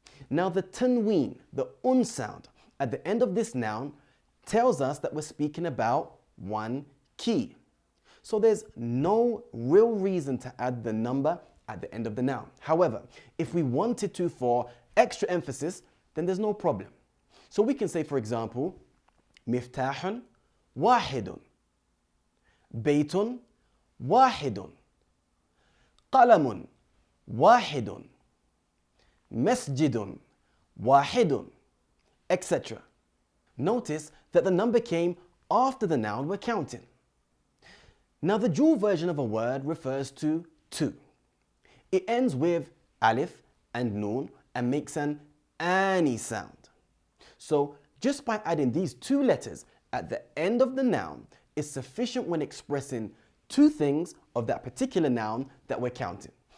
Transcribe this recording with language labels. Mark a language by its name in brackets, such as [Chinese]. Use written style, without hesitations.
[English] Now the tanween, the un sound at the end of this noun tells us that we're speaking about 1 key. So there's no real reason to add the number at the end of the noun. However, if we wanted to for extra emphasis, then there's no problem. So we can say, for example, [Arabic] مفتاح واحد بيت واحد قلم واحد مسجد واحد, etc. [English] Notice that the number came after the noun we're counting. Now the dual version of a word refers to 2. It ends with alif and noon and makes an ani sound. So just by adding these 2 letters at the end of the noun is sufficient when expressing 2 things of that particular noun that we're counting.